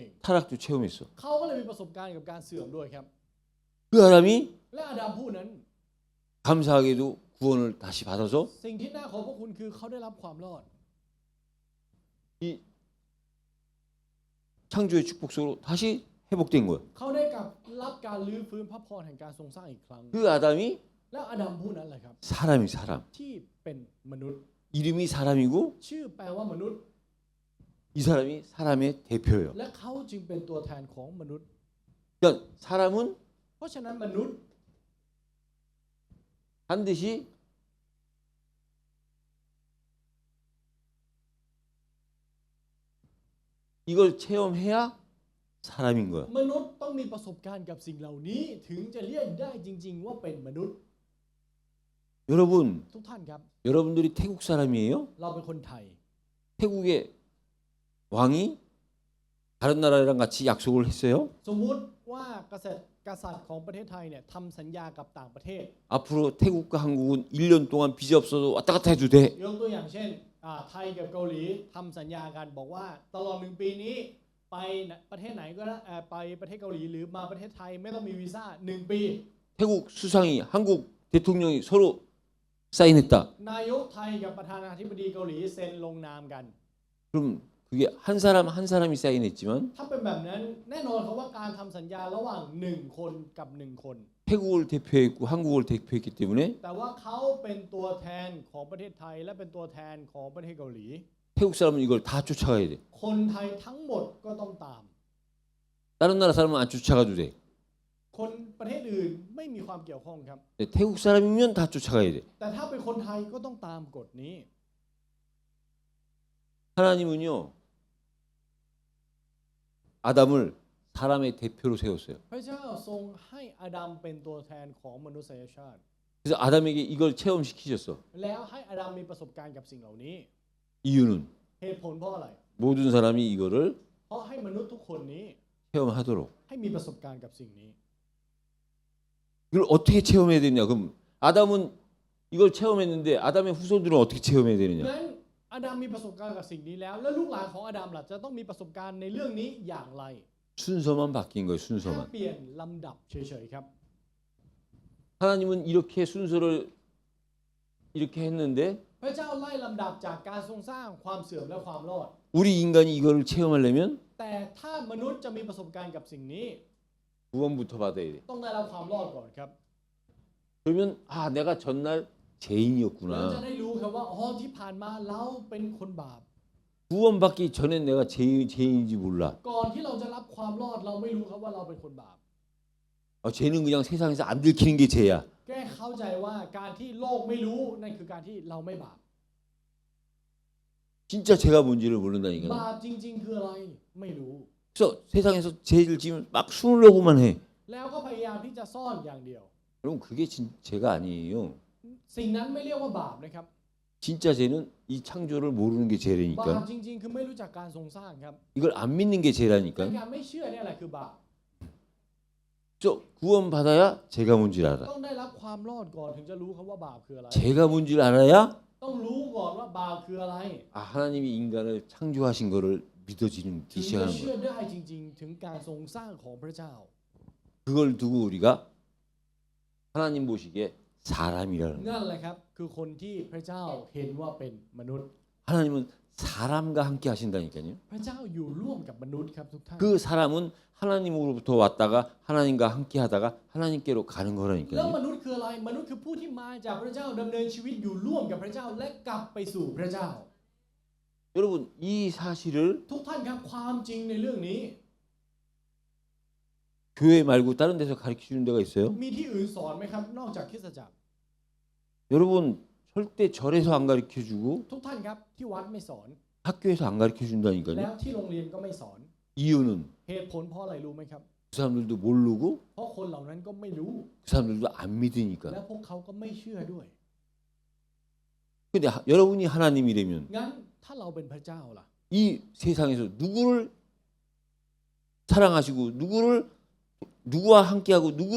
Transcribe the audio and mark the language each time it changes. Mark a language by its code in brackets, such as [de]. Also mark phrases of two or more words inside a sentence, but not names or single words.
[ko] 타락도 체험했어. [th] เขาก็เลยมีประสบการณ์กับการเสื่อมด้วยครับ [ko] 그 아담이 [th] และอาดัมผู้นั้น [ko] 감사하게도 구원을 다시 받아서 [th] สิ่งที่น่าขอบพระคุณคือเขาได้รับความรอด [ko] 이 창조의 축복 속으로 다시 회복된 거예요. [th] เขาได้รับการลื้อฟื้นพระพรแห่งการทรงสร้างอีกครั้ง [ko] 그 아담이 [th] แล้วอาดัมผู้นั้นแหละครับ [ko] 사람이 사람. [th] ที่เป็นมนุษย์ [ko] 이름이 사람이고 [th] ชื่อแปลว่ามนุษย์ [ko] 이 사람이 사람의 대표예요. [th] และเขาจึงเป็นตัวแทนของมนุษย์ [ko] 그러니까 사람은 [th] เพราะฉะนั้นมนุษย์ [ko] 반드시 이걸 체험해야 사람인 거야. [th] มนุษย์ต้องมีประสบการณ์กับสิ่งเหล่านี้ถึงจะเรียกได้จริง ๆ ว่าเป็นมนุษย์ [ko] 여러분, [th] ทุกท่านครับ [ko] 여러분들이 태국 사람이에요? [th] เราเป็นคนไทย [ko] 태국의 왕이 다른 나라랑 같이 약속을 했어요? [th] สมมุติว่ากษัตริย์ของประเทศไทยเนี่ยทำสัญญากับต่างประเทศ [ko] 앞으로 태국과 한국은 1년 동안 비자 없어도 왔다 갔다 해도 돼. [th] ยกตัวอย่างเช่นไทยกับเกาหลีทำสัญญากันบอกว่าตลอด1 ปีนี้ไปประเทศไหนก็ได้ไปประเทศเกาหลีหรือมาประเทศไทยไม่ต้องมีวีซ่า1 ปี [ko] 태국 수상이 한국 대통령이 서로 사인했다. [th] นายกไทยกับประธานาธิบดีเกาหลีเซ็นลงนามกัน [ko] 그럼 그게 한 사람 한 사람이 사인했지만 [th] ถ้าเป็นแบบนั้นแน่นอนครับว่าการทำสัญญาระหว่าง1 คนกับ 1 คน [ko] 태국을 대표했고 한국을 대표했기 때문에 [th] แต่ว่าเขาเป็นตัวแทนของประเทศไทยและเป็นตัวแทนของประเทศเกาหลี [ko] 태국 사람은 이걸 다 쫓아가야 돼. [th] คนไทยทั้งหมดก็ต้องตาม [ko] 다른 나라 사람은 안 쫓아가도 돼. [th] คนประเทศอื่นไม่มีความเกี่ยวข้องครับ [ko] 근데 태국 사람이면 다 쫓아가야 돼. [th] แต่ถ้าเป็นคนไทยก็ต้องตามกฎนี้ [ko] 하나님은요 아담을 사람의 대표로 세웠어요. [th] พระเจ้าทรงให้อาดัมเป็นตัวแทนของมนุษยชาติ [ko] 그래서 아담에게 이걸 체험시키셨어. [th] แล้วให้อาดัมมีประสบการณ์กับสิ่งเหล่านี้ [ko] 이유는 [th] เหตุผลเพราะอะไร [ko] 모든 사람이 이거를 [th] เพราะให้มนุษย์ทุกคนนี้ [ko] 체험하도록. [th] ให้มีประสบการณ์กับสิ่งนี้ [ko] 이걸 어떻게 체험해야 되냐? 그럼 아담은 이걸 체험했는데 아담의 후손들은 어떻게 체험해야 되느냐? [th] นั้นอาดัมมีประสบการณ์กับสิ่งนี้แล้ว แล้วลูกหลานของอาดัมล่ะจะต้องมีประสบการณ์ในเรื่องนี้อย่างไร [ko] 순서만 바뀐 거예요. [th] แค่ [ko] 순서만. [th] เปลี่ยนลำดับเฉยๆครับ [ko] 하나님은 이렇게 순서를 이렇게 했는데 [th] พระเจ้าไล่ลำดับจากการทรงสร้างความเสื่อมและความรอด [ko] 우리 인간이 이거를 체험하려면 [th] แต่ถ้ามนุษย์จะมีประสบการณ์กับสิ่งนี้ [ko] 구원부터 받아야 돼. [th] ต้องได้รับความรอดก่อนครับ [ko] 그러면 아 내가 전날 [th] แล้ว [ko] 죄인이었구나. [th] จะได้รู้ครับว่าอ๋อที่ผ่านมาเราเป็นคนบาป [ko] 구원받기 전엔 내가 죄인인지 몰라. [th] ก่อนที่เราจะรับความรอดเราไม่รู้ครับว่าเราเป็นคนบาป [ko] 죄는 그냥 세상에서 안 들키는 게 죄야. [th] แค่เข้าใจว่าการที่โลกไม่รู้นั่นคือการที่เราไม่บาป [ko] 진짜 죄가 뭔지를 모른다니까. [th] บาปจริงๆคืออะไรไม่รู้ [ko] 그래서 세상에서 죄를 지으면 막 숨으려고만 해. [th] แล้วก็พยายามที่จะซ่อนอย่างเดียว [ko] 여러분 그게 죄가 아니에요. [th] สิ่งนั้นไม่เรียกว่าบาปนะครับ [ko] 진짜 죄는 이 창조를 모르는 게 [th] บาป [ko] 죄라니까. [th] จริงๆคือไม่รู้จักการทรงสร้างครับ [ko] 이걸 안 믿는 게 [th] แต่ [ko] 죄라니까. [th] การไม่เชื่อเนี่ยแหละคือบาป [ko] 저 구원받아야 죄가 뭔지 알아. [th] ต้องได้รับความรอดก่อนถึงจะรู้ครับว่าบาปคืออะไร [ko] 죄가 뭔지 알아야 [th] ต้องรู้ก่อนว่าบาปคืออะไร [ko] 하나님이 인간을 창조하신 거를 믿어지는 [th] ถึง [ko] 기 [th] จะ [ko] 시작하는 [th] เชื่อ [ko] 거야. [th] ได้จริงๆ ถึงการทรงสร้างของพระเจ้า [ko] 그걸 두고 우리가 하나님 보시기에 사람이라는 거야. [th] นั่นแหละครับคือคนที่พระเจ้าเห็นว่าเป็นมนุษย์ [ko] 하나님은 사람과 함께 하신다니까요. [th] พระเจ้าอยู่ร่วมกับมนุษย์ครับทุกท่าน [ko] 그 사람은 하나님으로부터 왔다가 하나님과 함께 하다가 하나님께로 가는 [th] แล้ว [ko] 거라니까요. [th] มนุษย์คืออะไรมนุษย์คือผู้ที่มาจากพระเจ้าดำเนินชีวิตอยู่ร่วมกับพระเจ้าและกลับไปสู่พระเจ้า [ko] 여러분 이 사실을 [th] ทุกท่านครับความจริงในเรื่องนี้ [ko] 교회 말고 다른 데서 가르쳐 주는 데가 있어요? [th] มีที่อื่นสอนไหมครับนอกจากคริสตจักร [ko] 여러분 절대 절에서 안 가르쳐 주고 [th] ทุกท่านครับที่วัดไม่สอน [ko] 학교에서 안 가르쳐 [th] แล้ [ko] 준다니까요. [th] วที่โรงเรียนก็ไม่สอน [ko] 이유는 [th] เหตุผลเพราะอะไรรู้ไหมครับ [ko] 그 사람들도 모르고 [th] เพราะคนเหล่านั้นก็ไม่รู้ [ko] 그 사람들도 안 [th] และ [ko] 믿으니까. [th] พวกเขาก็ไม่เชื่อด้วย [ko] 근데 여러분이 하나님이라면 [th] งั้นถ้าเราเป็นพระเจ้าล่ะ [ko] 이 세상에서 누구를 사랑하시고 누구와 함께하고 누구를